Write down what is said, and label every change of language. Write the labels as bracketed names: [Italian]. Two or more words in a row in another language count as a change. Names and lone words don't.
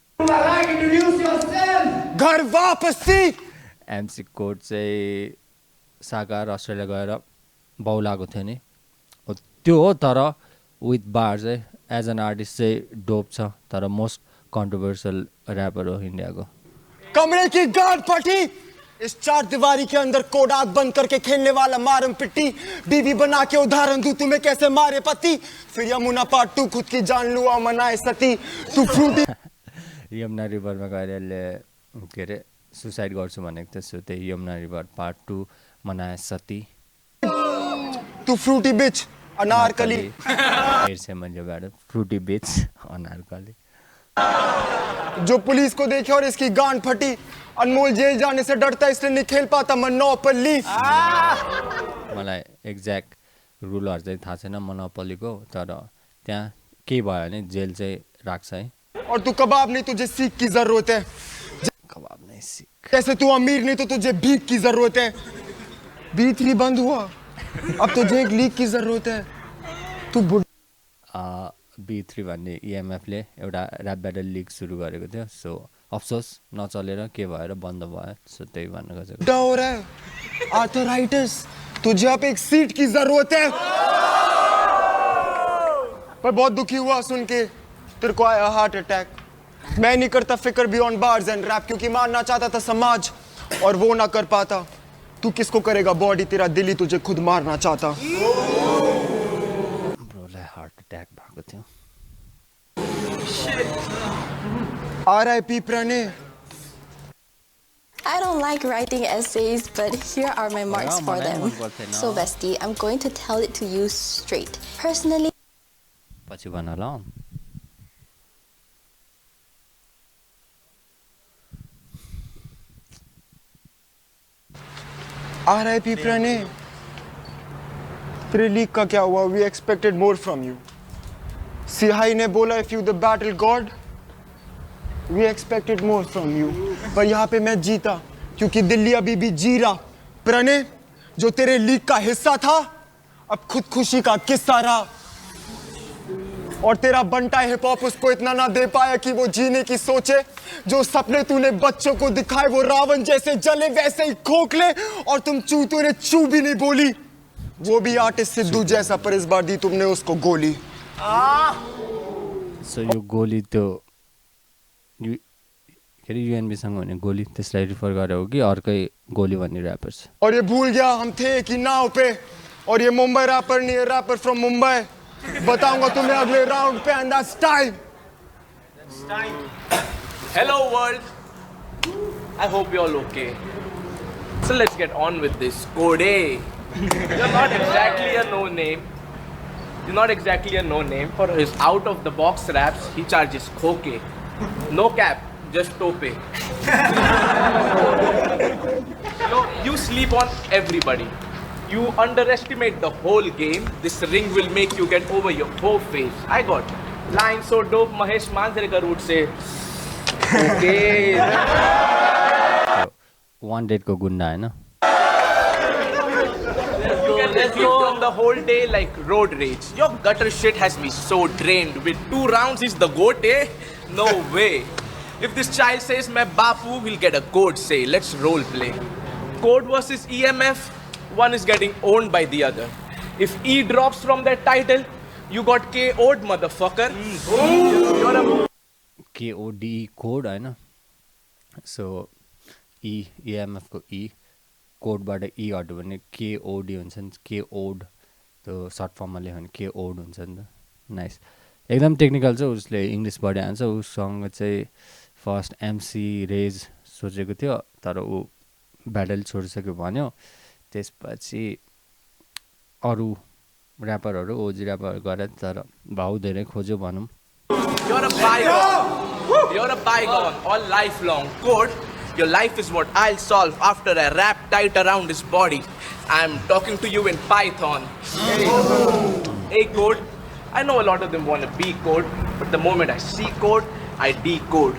[Nepali] घर वापसी। एमसी कोड चाहिँ साकार अस्ट्रेलिया गएर बौलाएको थियो नि, त्यो हो। तर [English] with bar [Nepali] चाहिँ [English] as an artist [Nepali] चाहिँ डोप छ, तर [English] most controversial rapper [Nepali] हो इन्डियाको। [Hindi] कमरे की गार्ड फटी, इस 4 दीवारी के अंदर कोड आग बंद करके खेलने वाला मारम पिट्टी, बीवी बना के उदाहरण दूं तुम्हें कैसे मारे पति, फिर यमुना पार्ट 2 खुद की जान लुआ मनाए सती, तू फ्रूटी [Nepali] यमुना रिभरमा गएर यसले के अरे सुसाइड गर्छु भनेको थियो। [Hindi] त्यही यमुना रिभर पार्ट 2 मनाए सती, तू फ्रूटी बिच अनारकली। [Nepali] से मैले बारे [Hindi] फ्रूटी बिच अनारकली। जो पुलिस को देखे और इसकी गांड फटी, अनमोल जेल जाने से डरता इसलिए नहीं खेल पाता मोनोपोली। [Nepali] मलाई एक्ज्याक्ट रुलहरू चाहिँ थाहा छैन मोनोपोलीको, तर त्यहाँ के भयो भने जेल चाहिँ राख्छ है। [Hindi] और तू कबाब नहीं, तुझे सीख की जरूरत है। कबाब नहीं सीख। जैसे तू अमीर नहीं तो तुझे भीख की जरूरत है। B3 बंद हुआ, अब तुझे एक लीक की जरूरत है। तू [Nepali] B3 भन्ने ईएमएफले एउटा [English] rap battle league [Nepali] सुरु गरेको थियो। सो अफसोस नचलेर के भएर बन्द भयो। सो त्यही भन्न खोजेको। [Hindi] हो रहा है आर्थराइटिस, तुझे अब एक सीट की जरूरत है। पर बहुत दुखी हुआ सुन के तेरे को आया [English] heart attack. [Hindi] मैं नहीं करता फिक्र [English] beyond bars and rap, [Hindi] क्योंकि मारना चाहता था समाज और वो ना कर पाता। तू किसको करेगा बॉडी, तेरा दिल ही तुझे खुद मारना चाहता। [Nepali] ब्रोलाई [English] heart attack [Nepali] भएको थियो। RIP प्रणय। [English] I don't like writing essays, but here are my marks for them. So bestie, I'm going to tell it to you straight. Personally, [Nepali] पछि भन ल। RIP प्रणय। [Hindi] तेरे लीक का क्या हुआ? [English] We expected more from you. [Hindi] सिहाई ने बोला [English] if you the battle god, we expected more from you. [Hindi] पर यहाँ पे मैं जीता क्योंकि दिल्ली अभी भी जी रहा। प्रणय, जो तेरे लीक का हिस्सा था अब खुद खुशी का किस्सा रहा। और तेरा बंटा हिप हॉप उसको इतना ना दे पाया कि वो जीने की सोचे। जो सपने तूने बच्चों को दिखाए वो रावण जैसे जले वैसे ही खोखले, और तुम चूतों ने चू भी नहीं बोली। वो भी आर्टिस्ट सिद्धू जैसा, पर इस बार दी तुमने उसको गोली। [Nepali] सो यो गोली त्यो के अरे युएनबीसँग भने गोली त्यसलाई रिफर गरेर हो कि अर्कै गोली भन्ने ऱ्यापर्स? [Hindi] और ये भूल गया हम थे कि नाव पे, और ये मुंबई रैपर नहीं है, [English] rapper from Mumbai. [Hindi] बताऊंगा तुम्हें अगले राउंड पे, [English] and that's time. Hello world, I hope you're all okay. So let's get on with this. Code A. You're not exactly a no-name. You're not exactly a no-name. For his out-of-the-box raps, he charges khoke. No cap, just tope. You sleep on everybody. You underestimate the whole game. This ring will make you get over your whole face. I got line so dope, Mahesh Manjrekar would say. Okay. [Nepali] वान डेटको गुन्डा होइन? [English] You can reflect on the whole day like road rage. Your gutter shit has me so drained. With 2 rounds is the goat, eh? No way. If this child says my bapu, we'll get a code say. Let's role play. Code versus EMF, one is getting owned by the other. If E drops from that title, you got KO'd, motherfucker. You're a [Nepali] KOD कोड होइन? सो EMF को E कोडबाट E हट्यो भने KOD हुन्छ नि, KO'd त्यो सर्ट फर्ममा लेख्यो भने KO'd हुन्छ नि त। नाइस, एकदम टेक्निकल छ। उसले इङ्ग्लिस पढाइहाल्छ। उसँग चाहिँ फर्स्ट MC रेज सोचेको थियो, तर ऊ ब्याटल छोडिसक्यो भन्यो। त्यसपछि अरू ऱ्यापरहरू ओजी ऱ्यापरहरू गरे, तर भाउ धेरै खोज्यो भनौँ। [English] You're a bygone. You're a bygone all lifelong. Code, your life is what I'll solve after I wrap tight around his body. I'm talking to you in Python. Hey, Code, I know a lot of them want to be Code, but the moment I see Code, I decode.